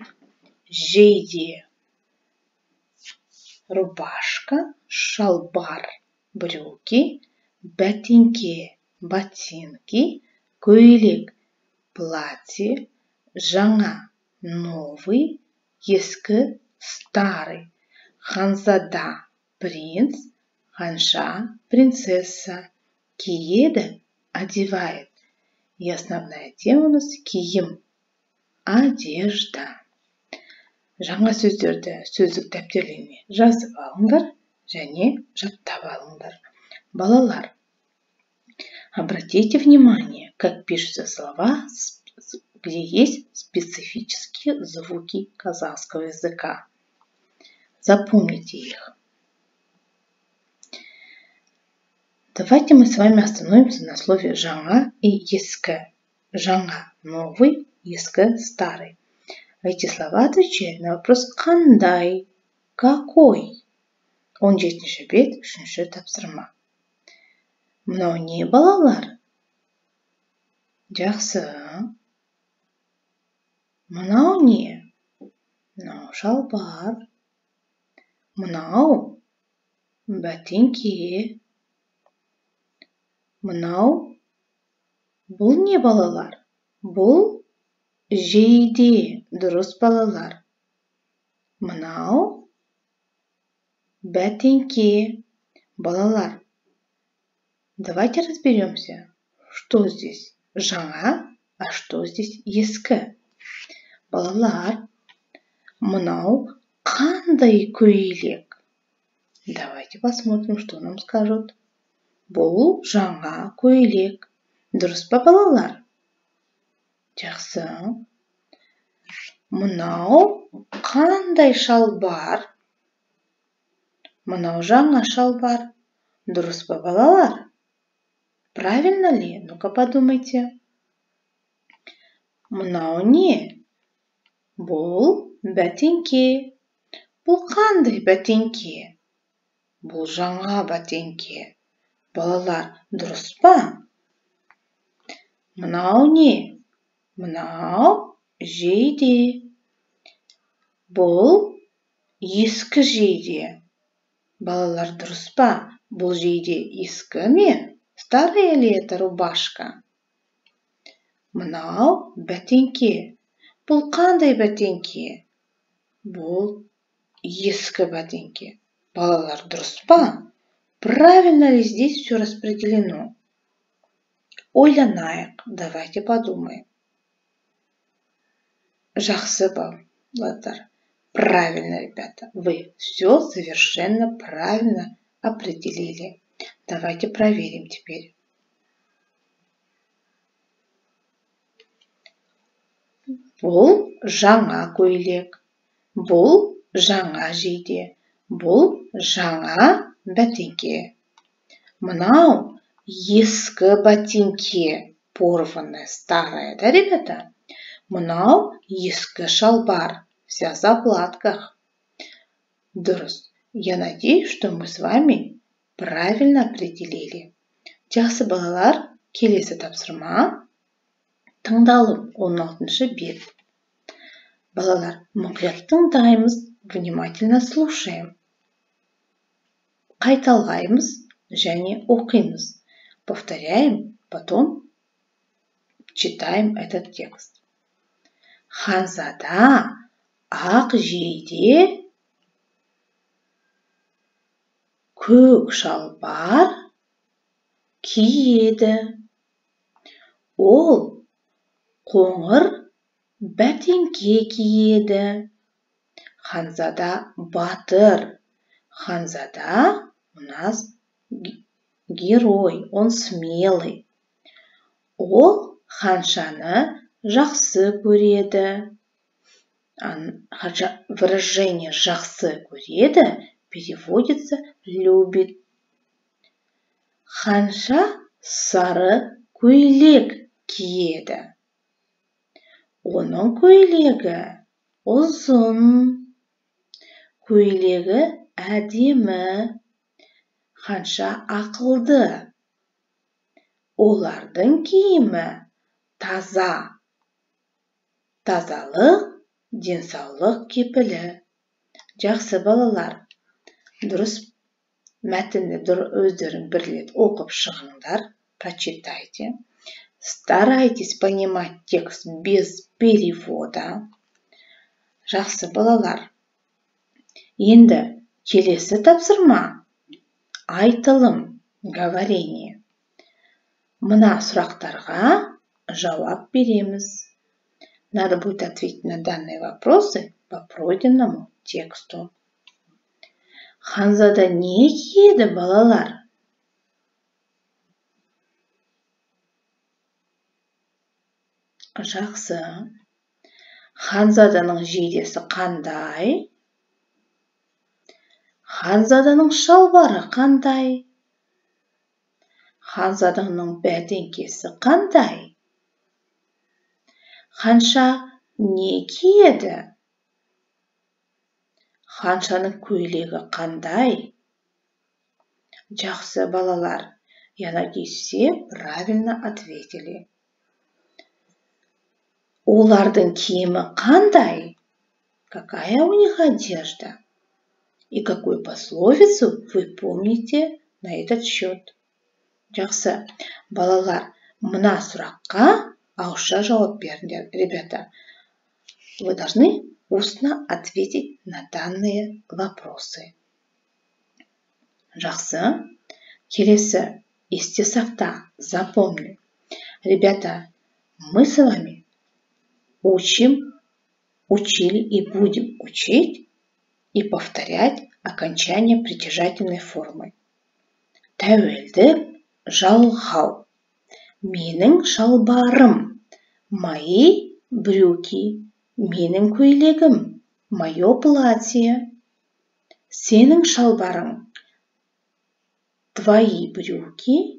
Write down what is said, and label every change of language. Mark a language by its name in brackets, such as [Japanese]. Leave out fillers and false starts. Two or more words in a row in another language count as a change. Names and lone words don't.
[Kazakh] Жейде, рубашка, шалбар, брюки, бәтеңке, ботинки, көйлек, платье, жаңа, новый, ескі, старый, ханзада, принц, ханша, принцесса, киеді, [Russian] одевает. И основная тема у нас киім, одежда. [Kazakh] Жаңа сөздерді сөздік дәптерлеріне жазып алыңдар және жаттап алыңдар. Балалар, [Russian] обратите внимание, как пишутся слова, где есть специфические звуки казахского языка. Запомните их. Давайте мы с вами остановимся на слове жаңа и ескі. [Kazakh] Жаңа – новый, ескі – [Russian] старый. Эти слова отвечают на вопрос «қандай?», «какой?». [Kazakh] 17-ші бет, 3-ші тапсырма. Мынау не, балалар? Жақсы. Мынау не? Мынау шалбар. Мынау бәтеңке. Мынау бұл не, балалар? Бұл жейде. Дұрыс, балалар. Мынау бәтеңке. Балалар, [Russian] давайте разберемся, что здесь жаңа, а что здесь ескі. [Kazakh] Балалар, мынау қандай көйлек? [Russian] Давайте посмотрим, что нам скажут. [Kazakh] Бұл жаңа көйлек. Дұрыс па, балалар? Жақсы. Мынау қандай шалбар? Мынау жаңа шалбар. Дұрыс па, балалар? [Russian] Правильно ли? Ну-ка подумайте. [Kazakh] Мынау не? Бұл бәтеңке. Бұл қандай бәтеңке? Бұл жаңа бәтеңке. Балалар, дұрыс па? Мынау не? Мынау жейде. Бұл ескі жейде. Балалар, дұрыс па? Бұл жейде ескі ме? [Russian] Старая ли это рубашка? [Kazakh] Мынау бәтеңке. Бұл қандай бәтеңке? Бұл ескі бәтеңке. Балалар, дұрыс па? [Russian] Правильно ли здесь все распределено? Ойланайық, давайте подумаем. [Kazakh] Жақсы балалар. [Russian] Правильно, ребята. Вы все совершенно правильно определили. Давайте проверим теперь. [Kazakh] Бұл жаңа көйлек. Бұл жаңа жейде. Бұл жаңа бәтеңке. Мынау ескі бәтеңке. [Russian] Порванная, старая, да, ребята? [Kazakh] Мынау ескі шалбар. [Russian] Вся в заплатках. Дұрыс. Я надеюсь, что мы с вами правильно определили. [Kazakh] Жақсы балалар, келесі тапсырма. Тыңдалым 16 бет. Балалар, мұқият тыңдаймыз, [Russian] внимательно слушаем. [Kazakh] Қайталаймыз және оқимыз. [Russian] Повторяем, потом читаем этот текст. [Kazakh] Ханзада ақ жейде көк шалбар киеді. Ол қоңыр бәтеңке киеді. Ханзада батыр. [Russian] Ханзада у нас герой, он смелый. [Kazakh] Ол ханшаны жақсы көреді. [Russian] Выражение [Kazakh] «жақсы көреді» [Russian] переводится «любит». [Kazakh] Ханша сары көйлек киеді. Оның көйлегі ұзын. Көйлегі әдемі. Ханша ақылды. Олардың киімі таза. Тазалық, денсаулық кепілі. Жақсы балалар, дұрыс мәтінді өздерің бірлеп оқып шығыңдар, [Russian] прочитайте. Старайтесь понимать текст без перевода. [Kazakh] Жақсы балалар. Енді келесі тапсырма. Айтылым, говорение. Мына сұрақтарға жауап береміз. [Russian] Надо будет ответить на данные вопросы по пройденному тексту. [Kazakh] Ханзада не киеді, балалар? Жақсы. Ханзаданың жейдесі қандай? Ханзаданың шалбары қандай? Ханзаданың бәтеңкесі қандай? Ханша не киеді? Ханшаның көйлегі қандай? Жақсы балалар, [Russian] я надеюсь, все правильно ответили. [Kazakh] Олардың киімі қандай? [Russian] Какая у них одежда? И какую пословицу вы помните на этот счет? [Kazakh] Жақсы балалар, мына сұраққа ауызша жауап беріңдер. [Russian] Ребята, вы должны устно ответить на данные вопросы. [Kazakh] Жақсы. Келесі есте сақта, [Russian] запомни. Ребята, мы с вами учим, учили и будем учить и повторять окончание притяжательной формы. [Kazakh] Тәуелдік, жалғау. Менің шалбарым. [Russian] Мои брюки. [Kazakh] Менің көйлегім. [Russian] Мое платье. [Kazakh] Сенің шалбарың. [Russian] Твои брюки.